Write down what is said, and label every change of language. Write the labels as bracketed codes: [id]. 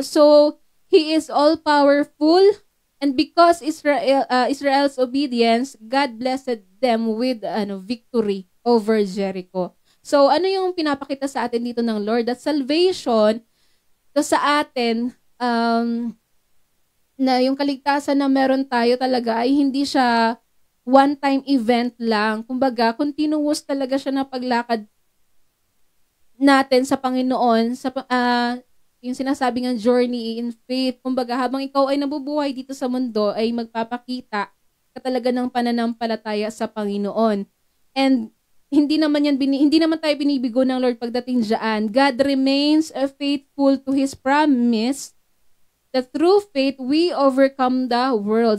[en] So, He is all-powerful, and because Israel's obedience, God blessed them with victory over Jericho. [tl] So, ano yung pinapakita sa atin dito ng Lord? [en] That salvation, [tl] to sa atin, na yung kaligtasan na meron tayo talaga ay hindi siya [en] one-time event [tl] lang. Kumbaga, continuous talaga siya na paglakad natin sa Panginoon, yung sinasabi ng [en] journey in faith. [tl] Kumbaga, habang ikaw ay nabubuhay dito sa mundo, ay magpapakita ka talaga ng pananampalataya sa Panginoon. And hindi naman tayo binibigo ng Lord pagdating diyan. [en] God remains faithful to His promise that through faith we overcome the world.